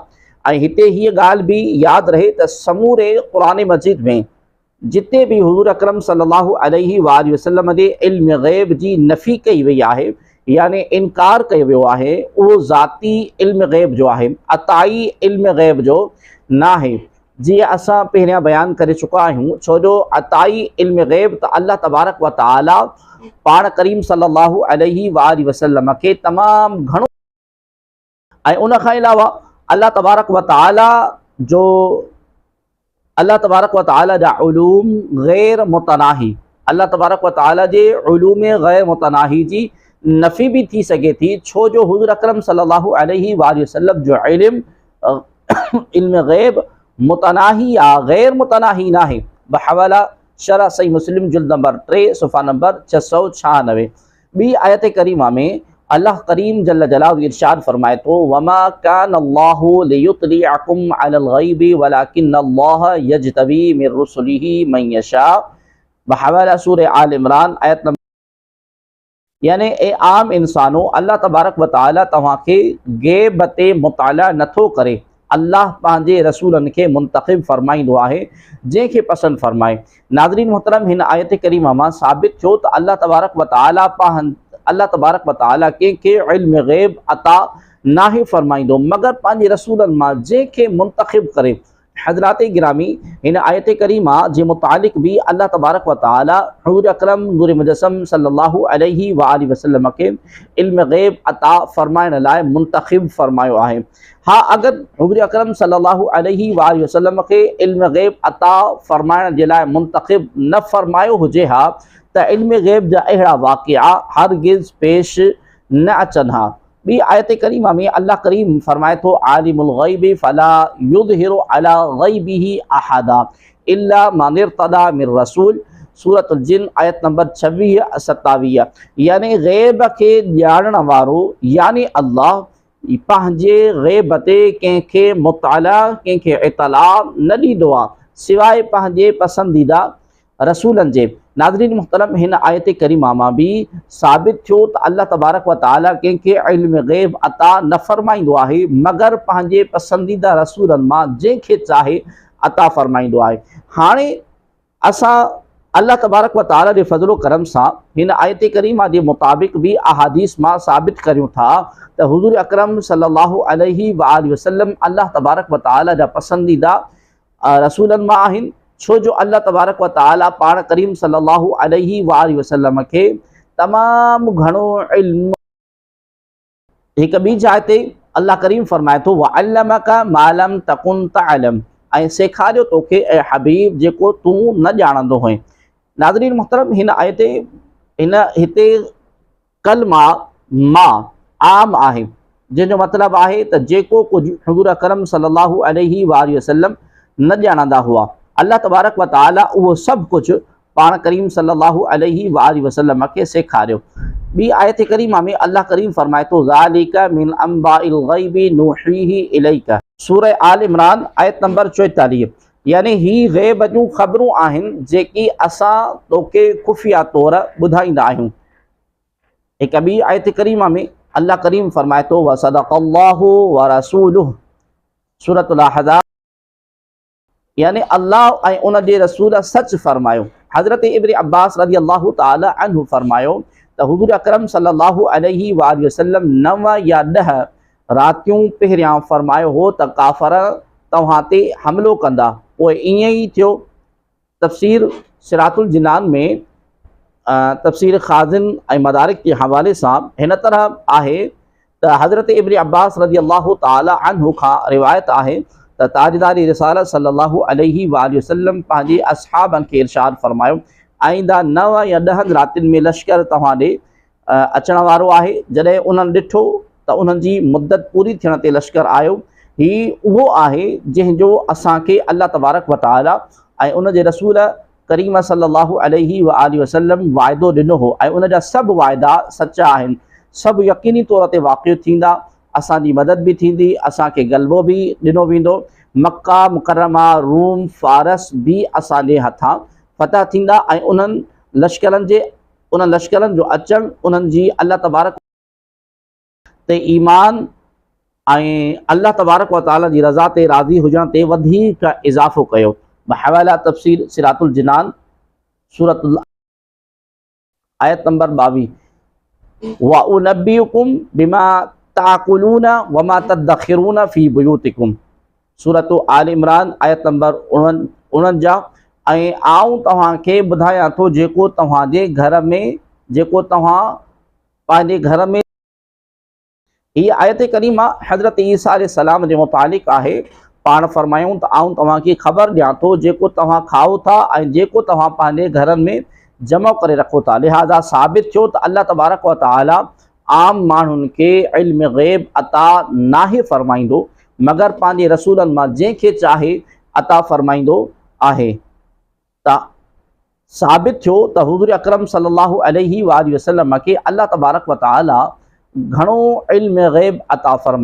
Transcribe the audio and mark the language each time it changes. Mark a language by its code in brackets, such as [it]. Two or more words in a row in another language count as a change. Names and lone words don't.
[sd] ऐं हिते हीअ ॻाल्हि बि यादि रहे त समूरे क़ुरान मजीद में जिते बि हुज़ूर अकरम [ar] صلى الله عليه وسلم [sd] जे इल्म ग़ैब जी नफ़ी कई वई आहे, यानी इनकार कयो वियो आहे, उहो ज़ाती इल्म ग़ैब जो आहे, अताई इल्म ग़ैब जो न आहे। जीअं असां पहिरियां बयानु करे चुका आहियूं, छो जो अताई इल्म ग़ैब त [ar] الله تبارك و تعالى [sd] पाण करीम [ar] صلى الله عليه وسلم [sd] खे तमामु घणो, ऐं उन खां अलावा [ar] الله تبارك و [sd] तआला जा उलूम ग़ैर मुतनाही, [ar] الله تبارك و تعالى [sd] जे उलूम ग़ैर मुतनाही जी नफ़ी बि थी सघे थी, छो जो हुज़ूर अकरम [ar] صلى الله عليه وسلم [sd] जो इल्म ग़ैब मुतनाही या ग़ैर मुतनाही न आहे। बहवाला शरह सही मुस्लिम जुल्द नंबर 3 सुफ़ा नंबर 696। ॿी आयत करीमा में अल्लाह करीम [ar] جل جلاله [sd] इरशाद फ़रमाए थो [ar] وما كان الله ليطلعكم على الغيب ولكن الله يجتبي من رسله من يشاء. [sd] बहवाला सूरह आल इमरान आयत नंबर, यानी ए आम इंसानो, [ar] الله تبارك و تعالى [sd] तव्हांखे ग़ैब ते मुताला नथो करे, अल्लाह पंहिंजे रसूलनि खे मुंतख़िब फ़रमाईंदो आहे जंहिंखे पसंदि फ़रमाए। नाज़रीन मोहतरम, हिन आयत करीमा मां साबित थियो त [ar] الله تبارك و تعالى [sd] कंहिंखे इल्म ग़ैब अता नाहे फ़रमाईंदो मगर पंहिंजे रसूलनि मां जंहिंखे मुंतख़िब करे, हज़रात गिरामी इन आयत करीमा जे मुतालिक भी [ar] الله تبارك و تعالى [sd] हुज़ूर अकरम नूर मुजस्सम [ar] صلى الله عليه و آله وسلم [sd] के इल्म ग़ैब अता फ़रमाइण लाइ मुंतख़िब फ़रमायो आहे। हाँ, अगर हुज़ूर अकरम [ar] صلى الله عليه و آله وسلم [sd] के इल्म ग़ैब अता फ़रमाइण जे लाइ मुंतख़िब न फ़रमायो हुजे हा त इल्म ग़ैब जा अहिड़ा वाक़िआ हरगिज़ पेश न अचनि हा। ॿी आयत करीमा में अल्लाह करीम फरमाए थो [ar] عالم الغيب فلا يظهر على غيبه أحدا إلا من ارتضى من رسول, [sd] सूरतुल जिन आयत नंबर 26-27। यानी ग़ैब के ॼाणण वारो यानी अल्लाह पंहिंजे ग़ैब ते कंहिंखे मुताला कंहिंखे इतला न ॾींदो आहे सिवाइ पंहिंजे पसंदीदा रसूलनि जे। नाज़रीन मुहतरम, हिन आयत करीमा मां भी साबित थियो त [ar] الله تبارك و تعالى [sd] कंहिंखे इल्म ग़ैब अता न फ़रमाईंदो आहे मगर पंहिंजे पसंदीदा रसूलनि मां जंहिंखे चाहे अता फ़रमाईंदो आहे। हाणे असां [ar] الله تبارك و تعالى [sd] जे फ़ज़लो करम सां हिन आयत करीमा जे मुताबिक़ भी अहादीस मां साबित करियूं था त हुज़ूर अकरम [ar] صلى الله عليه و آله وسلم الله تبارك و تعالى [sd] जा पसंदीदा रसूलनि मां आहिनि। छो जो [ar] الله تبارك و تعالى [sd] पाण करीम [ar] صلى الله عليه و آله وسلم [sd] खे तमामु घणो इल्म। हिक ॿी जाइ ते अल्लाह करीम फरमाए थो [ar] وعلمك ما لم تكن تعلم, [sd] ऐं सेखारियो तोखे ऐं हबीब जेको तूं न ॼाणंदो हुएं। नाज़रीन मुहतरम, हिन आयत हिते कलमा मा आम आहे जंहिंजो मतिलबु आहे त जेको कुझु हुज़ूर अकरम [ar] صلى الله عليه و آله وسلم [sd] न ॼाणंदा हुआ [ar] الله تبارك و تعالى [sd] उहो सभु कुझु पाण करीम [ar] صلى الله عليه و آله وسلم [sd] के सेखारियो। ॿी आयत करीमा में अल्लाह करीम फरमाए थो [ar] ذلك من أنباء الغيب نوحيه إليك, [sd] सूरह आल इमरान आयत नंबर 44। यानी ही ग़ैब जूं ख़बरूं आहिनि जेकी असां तोखे खुफ़िया तौर ॿुधाईंदा आहियूं। हिक ॿी आयत करीमा में अल्लाह करीम फरमाए थो [ar] وصدق الله و رسوله, [sd] सूरतुल अहज़ाब। यानी अल्लाह ऐं उन जे रसूल सच फरमायो। हज़रत इब्न अब्बास [ar] رضي الله تعالى عنه [sd] फरमायो त हुज़ूर अकरम [ar] صلى الله عليه و آله وسلم [sd] 9 या 10 रातियूं पहिरियां फरमायो हो त काफ़र तव्हां ते हमिलो कंदा, पोइ ईअं ई थियो। तफ़सीर सिरातुल जिनान में तफ़सीर ख़ाज़िन ऐं मदारिक के हवाले सां हिन तरह आहे त हज़रत इब्न अब्बास [ar] رضي الله تعالى عنه [sd] खां रिवायत आहे त ताजदारी रिसालत [ar] صلى الله عليه و آله وسلم [sd] पंहिंजे असहाबनि खे इरशाद फरमायो आईंदा 9 या 10 रातियुनि में लश्कर तव्हां ॾे अचण वारो आहे। जॾहिं उन्हनि ॾिठो त उन्हनि जी मुद्दत पूरी थियण ते लश्कर आयो। ही उहो आहे जंहिंजो असांखे [ar] الله تبارك و تعالى [sd] ऐं उन जे रसूल करीम [ar] صلى الله عليه و آله وسلم [sd] वाइदो ॾिनो हो ऐं उन जा सभु वाइदा सचा आहिनि, सभु यकीनी तौर ते वाक़िअ थींदा। असांजी मदद भी थींदी, असांखे गलबो भी ॾिनो वेंदो। मक्का मुकरमा रूम फारस भी असांजे हथां फ़तह थींदा ऐं उन्हनि लश्करनि जो अचणु उन्हनि जी [ar] الله تبارك [sd] ते ईमान ऐं [ar] الله تبارك و تعالى [sd] जी रज़ा ते राज़ी हुजण ते वधीक इज़ाफ़ो कयो। बहवाला तफ़सीर सिरातुल जिनान सूरतुल आयत नंबर 22 [ar] و أنبئكم بما تأكلون و ما تدخرون في بيوتكم, [sd] सूरत आल इमरान आयत नंबर 49। ऐं आऊं तव्हांखे ॿुधायां थो जेको तव्हांजे घर में जेको तव्हां पंहिंजे घर में। हीअ आयत करीमा हज़रत ईसा अलैहिस्सलाम जे मुतालिक़ आहे। पाण फरमायूं त आऊं तव्हांखे ख़बर ॾियां थो जेको तव्हां खाओ था ऐं जेको तव्हां पंहिंजे घरनि में जमा करे रखो था। लिहाज़ा साबित थियो त [ar] الله تبارك و تعالى [sd] आम माण्हुनि खे इल्म ग़ैब अता नाहे फ़रमाईंदो मगर पंहिंजे रसूलनि मां जंहिंखे चाहे अता फ़रमाईंदो आहे। त साबित थियो त हुज़ूर अकरम [ar] صلى الله عليه و آله وسلم [sd] खे [ar] الله تبارك و تعالى [sd] घणो इल्म ग़ैब अता फ़रमायो।